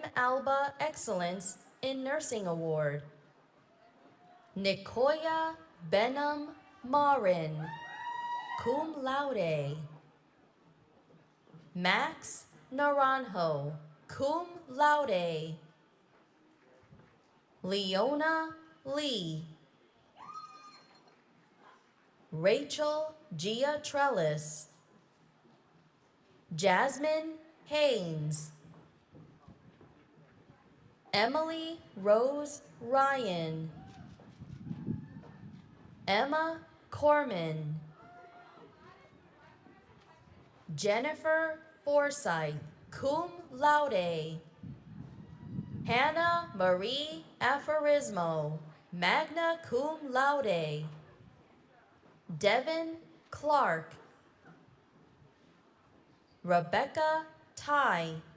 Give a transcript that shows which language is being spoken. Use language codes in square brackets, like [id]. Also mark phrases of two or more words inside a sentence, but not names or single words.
[en] Alba Excellence in Nursing Award. Nicoya Benham Marin, [la] cum laude. [en] Max Naranjo, [la] cum laude. [en] Leona Lee. Rachel Gia Trellis. Jasmine Haynes. Emily Rose Ryan. Emma Corman. Jennifer Forsyth, [la] cum laude. [en] Hannah Marie Aforismo, [la] magna cum laude. [en] Devin Clark. Rebecca Ty.